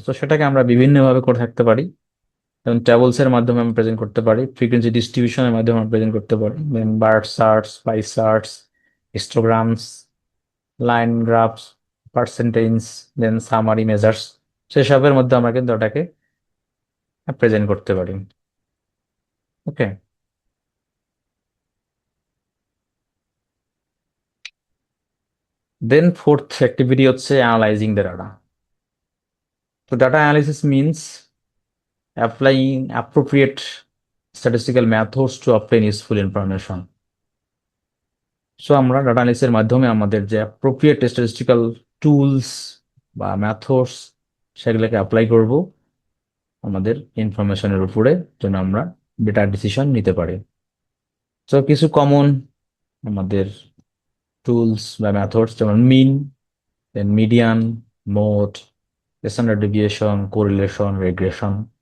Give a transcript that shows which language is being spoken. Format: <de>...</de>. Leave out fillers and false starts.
<bn>তো সেটাকে আমরা বিভিন্নভাবে করে থাকতে পারি, যেমন ট্যাবলস এর মাধ্যমে আমরা প্রেজেন্ট করতে পারি, ফ্রিকোয়েন্সি ডিস্ট্রিবিউশনের মাধ্যমে আমরা প্রেজেন্ট করতে পারি, দেন বার চার্টস, পাই চার্টস, হিস্টোগ্রামস, লাইন গ্রাফস, পার্সেন্টেজ, দেন সামারি মেজার্স, সেসবের মধ্যে আমরা কিন্তু ওটাকে প্রেজেন্ট করতে পারি। ওকে, দেন ফোর্থ অ্যাক্টিভিটি হচ্ছে অ্যানালাইজিং দ্য ডাটা।</bn> <en>তো data analysis means applying appropriate statistical methods to obtain useful information.</en> <bn>So আমরা ডাটা অ্যানালিসিসের মাধ্যমে আমাদের যে অ্যাপ্রোপ্রিয়েট স্ট্যাটিস্টিক্যাল টুলস বা মেথডস সেগুলোকে অ্যাপ্লাই করব আমাদের ইনফরমেশনের উপরে, যেন আমরা বেটার ডিসিশন নিতে পারি। সো কিছু কমন আমাদের টুলস বা মেথডস যেমন মিন, দেন median, mode, standard deviation, correlation, রেগ্রেশন।</bn>